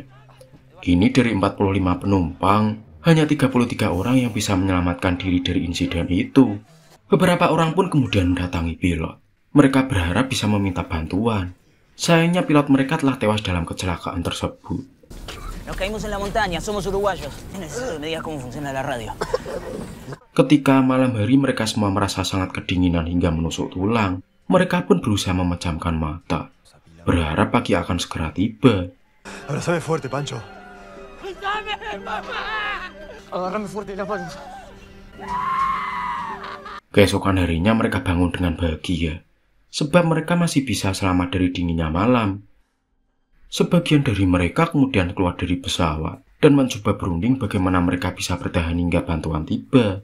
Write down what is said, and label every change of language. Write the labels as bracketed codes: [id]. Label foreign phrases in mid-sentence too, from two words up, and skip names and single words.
[id] Kini dari 45 penumpang, hanya 33 orang yang bisa menyelamatkan diri dari insiden itu. Beberapa orang pun kemudian mendatangi pilot. Mereka berharap bisa meminta bantuan. Sayangnya pilot mereka telah tewas dalam kecelakaan tersebut. [es] Nos caímos en la montaña, somos uruguayos. Necesito que me digas cómo funciona la radio. [id] Ketika malam hari mereka semua merasa sangat kedinginan hingga menusuk tulang. Mereka pun berusaha memejamkan mata, berharap pagi akan segera tiba. [es] Abrázame fuerte, Pancho. Agárrame fuerte las manos. [id] Keesokan harinya mereka bangun dengan bahagia, sebab mereka masih bisa selamat dari dinginnya malam. Sebagian dari mereka kemudian keluar dari pesawat dan mencoba berunding bagaimana mereka bisa bertahan hingga bantuan tiba.